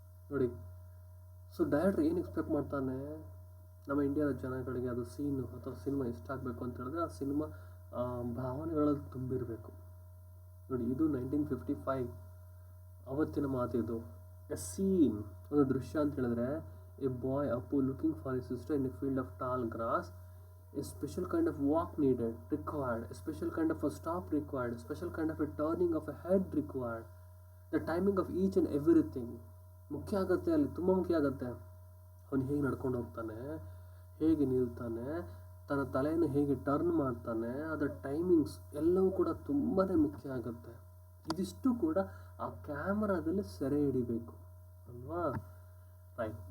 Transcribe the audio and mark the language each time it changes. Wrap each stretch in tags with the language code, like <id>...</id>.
<kn>ನೋಡಿ, ಡೈರೆಕ್ಟರ್ ಏನು ಎಕ್ಸ್ಪೆಕ್ಟ್ ಮಾಡ್ತಾನೆ, ನಮ್ಮ ಇಂಡಿಯಾದ ಜನಗಳಿಗೆ ಅದು ಸೀನು ಅಥವಾ ಸಿನಿಮಾ ಇಷ್ಟ ಆಗಬೇಕು ಅಂತ ಹೇಳಿದ್ರೆ ಆ ಸಿನಿಮಾ ಭಾವನೆಗಳಲ್ಲಿ ತುಂಬಿರಬೇಕು. ನೋಡಿ, ಇದು 1955 ಅವತ್ತಿನ ಮಾತಿದು.</kn> <en>a scene,</en> <kn>ಒಂದು ದೃಶ್ಯ ಅಂತ ಹೇಳಿದ್ರೆ,</kn> <en>A boy Apu looking for a sister in a field of tall grass. A special kind of walk required, a special kind of a stop required, a special kind of a turning of a head required. The timing of each and everything</en> <kn>ಮುಖ್ಯ ಆಗುತ್ತೆ, ಅಲ್ಲಿ ತುಂಬ ಮುಖ್ಯ ಆಗುತ್ತೆ. ಅವನು ಹೇಗೆ ನಡ್ಕೊಂಡು ಹೋಗ್ತಾನೆ, ಹೇಗೆ ನಿಲ್ತಾನೆ, ತನ್ನ ತಲೆಯನ್ನು ಹೇಗೆ ಟರ್ನ್ ಮಾಡ್ತಾನೆ, ಅದರ ಟೈಮಿಂಗ್ಸ್ ಎಲ್ಲವೂ ಕೂಡ ತುಂಬಾ ಮುಖ್ಯ ಆಗುತ್ತೆ. ಇದಿಷ್ಟು ಕೂಡ ಆ ಕ್ಯಾಮ್ರಾದಲ್ಲಿ ಸೆರೆ ಹಿಡಿಬೇಕು ಅಲ್ವಾ. ರೈಟ್.</kn>